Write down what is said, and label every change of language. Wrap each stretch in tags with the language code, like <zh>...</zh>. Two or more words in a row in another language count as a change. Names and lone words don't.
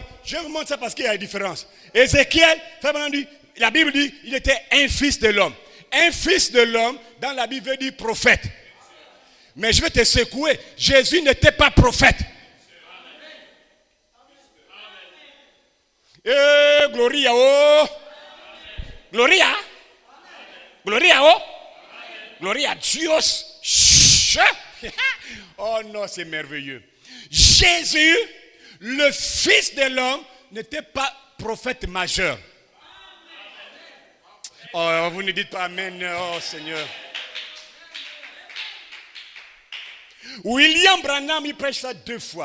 <fr>Je vous montre ça parce qu'il y a une différence. Ézéchiel, la Bible dit il était un fils de l'homme. Un fils de l'homme, dans la Bible, veut dire prophète. Mais je vais te secouer. Jésus n'était pas prophète.</fr> <es>Gloria, oh. Gloria. Gloria, oh. Gloria a Dios.</es> <fr>Oh non, c'est merveilleux. Jésus, le Fils de l'homme, n'était pas prophète majeur. Oh, vous ne dites pas Amen, oh Seigneur. William Branham, il prêche ça 2 fois.</fr>